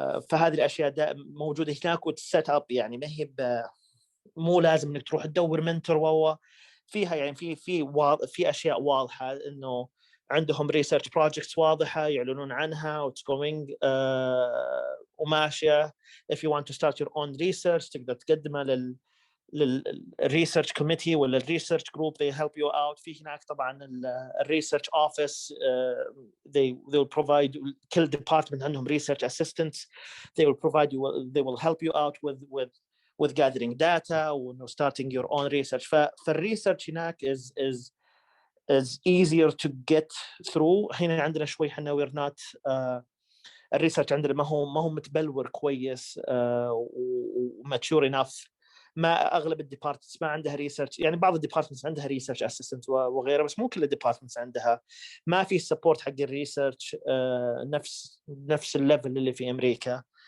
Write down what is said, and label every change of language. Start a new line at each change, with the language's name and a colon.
Arabic: فهذه الأشياء موجودة هناك وتسيت أب. يعني ما هي مو لازم إنك تروح تدور منتور فيها. يعني في أشياء واضحة إنه عندهم research projects واضحة يعلنون عنها
English: it's going
Arabic: وماشية.
English: if you want to start your own research
Arabic: تقدر تقدمها للريسيرش كوميتي ولا الريسيرش جروب
English: they help you out.
Arabic: في هناك طبعا الريسيرش اوفيس
English: they will provide كل department عندهم research assistants they will help you out with gathering data and starting your own research.
Arabic: فالريسيرش هناك
English: is easier to get through.
Arabic: هنا عندنا شوي حنا
English: we're not
Arabic: الريسيرش عندنا ما هو متبلور كويس و
English: mature enough
Arabic: ما اغلب الديبارتمنتس ما عندها ريسيرش، يعني بعض الديبارتمنتس عندها ريسيرش اسيستنت وغيره، بس مو كل الديبارتمنتس عندها. ما في سبورت حق الريسيرش نفس الليفل اللي في امريكا.